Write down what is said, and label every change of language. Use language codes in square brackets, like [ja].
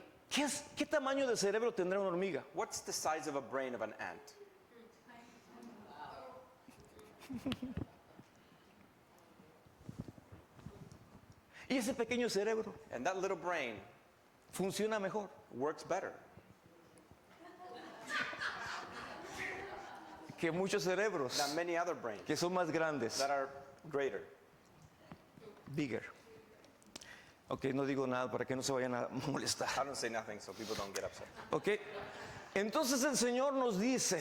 [es] ¿Qué tamaño de cerebro tendrá una hormiga? [en] What's the size of a brain of an ant? [es] Y ese pequeño cerebro [en] And that little brain [es] funciona mejor [en] works better [es] que muchos cerebros [en] than many other brains [es] que son más grandes. [en] that are greater. Bigger. [es] Ok, no digo nada para que no se vayan a molestar. [en] I don't say nothing so people don't get upset. [es] Ok, entonces el Señor nos dice